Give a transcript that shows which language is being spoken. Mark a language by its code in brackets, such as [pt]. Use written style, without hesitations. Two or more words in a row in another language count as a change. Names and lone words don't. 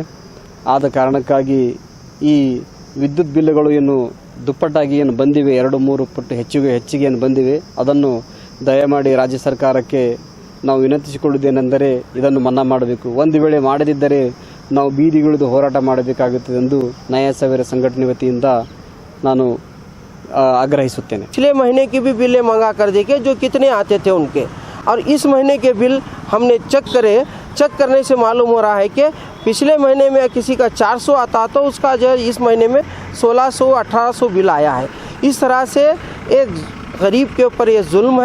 [kn] ಆದ ಕಾರಣಕ್ಕಾಗಿ ಈ ವಿದ್ಯುತ್ ಬಿಲ್ಲುಗಳು ಏನು ದುಪ್ಪಟ್ಟಾಗಿ ಏನು ಬಂದಿವೆ, 2-3 ಪಟ್ಟು ಹೆಚ್ಚಿಗೆ ಏನು ಬಂದಿವೆ, ಅದನ್ನು ದಯಮಾಡಿ ರಾಜ್ಯ ಸರ್ಕಾರಕ್ಕೆ ನಾವು ವಿನಂತಿಸಿಕೊಳ್ಳುವುದೇನೆಂದರೆ ಇದನ್ನು ಮನ್ನಾ ಮಾಡಬೇಕು. ಒಂದು ವೇಳೆ ಮಾಡದಿದ್ದರೆ ನಾವು ಬೀದಿಗಿಳಿದು ಹೋರಾಟ ಮಾಡಬೇಕಾಗುತ್ತದೆ ಎಂದು ನಯಾ ಸವೇರ ಸಂಘಟನೆ ವತಿಯಿಂದ ನಾನು ಆಗ್ರಹಿಸುತ್ತೇನೆ. [hi] पिछले महीने की भी बिलें मंगा कर देखे जो कितने आते थे उनके, और इस महीने के बिल हमने चेक करने से मालूम हो रहा है कि पिछले महीने में किसी का 400 आता तो उसका जो है इस महीने में 1600-1800 बिल आया है. इस तरह से एक गरीब के ऊपर ये जुल्म है.